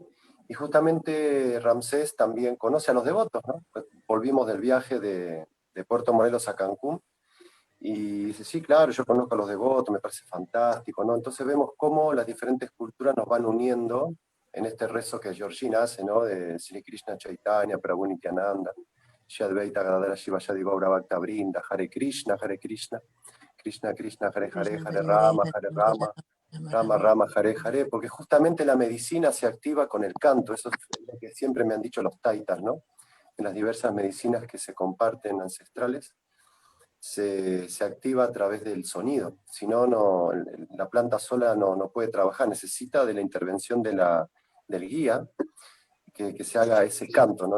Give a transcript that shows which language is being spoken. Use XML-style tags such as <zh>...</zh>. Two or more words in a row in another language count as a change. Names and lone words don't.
<es>Y justamente Ramsés también conoce a los devotos, ¿no? Volvimos del viaje de Puerto Morelos a Cancún. Y dice, sí, claro, yo conozco a los devotos, me parece fantástico, ¿no? Entonces vemos cómo las diferentes culturas nos van uniendo en este rezo que Georgina hace, ¿no?</es> <sa>De Sri Krishna Chaitanya, Prabhu Nityananda, Shri Advaita Gadadara Shivaya Gaura Bhakta Brinda, Hare Krishna, Hare Krishna, Krishna Krishna, Hare Hare, Krishna, Hare Hare Hare, Rama, Hare Hare Rama, Rama, Rama, Rama Rama. Rama, Hare Hare,</sa> <es>porque justamente la medicina se activa con el canto, eso es lo que siempre me han dicho los taitas, ¿no? En las diversas medicinas que se comparten ancestrales se activa a través del sonido. Si no, la planta sola no puede trabajar, necesita de la intervención del guía que se haga ese canto, ¿no?</es>